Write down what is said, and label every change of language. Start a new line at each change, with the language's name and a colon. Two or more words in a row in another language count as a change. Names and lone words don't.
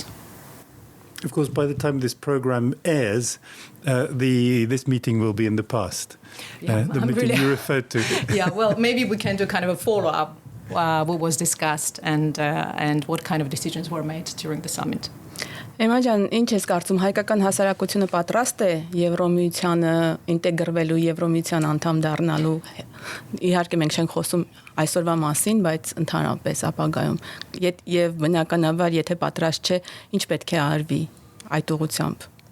English: Of course, by the time this program airs, this meeting will be in the past. Yeah, the meeting you referred to. Yeah, well, maybe we can do kind of a follow-up. What was discussed and what kind of decisions were made during the summit.
Armenian: Էմա ջան, ինչ ես կարծում, հայկական հասարակությունը պատրաստ է Եվրոմիությանը ինտեգրվելու, Եվրոմիության անդամ դառնալու։ Իհարկե մենք չենք խոսում այսօրվա մասին, բայց ընդհանրապես ապագայում։ Եվ բնականաբար, եթե պատրաստ չէ, ինչ պետք է արվի այդ ուղղությամբ։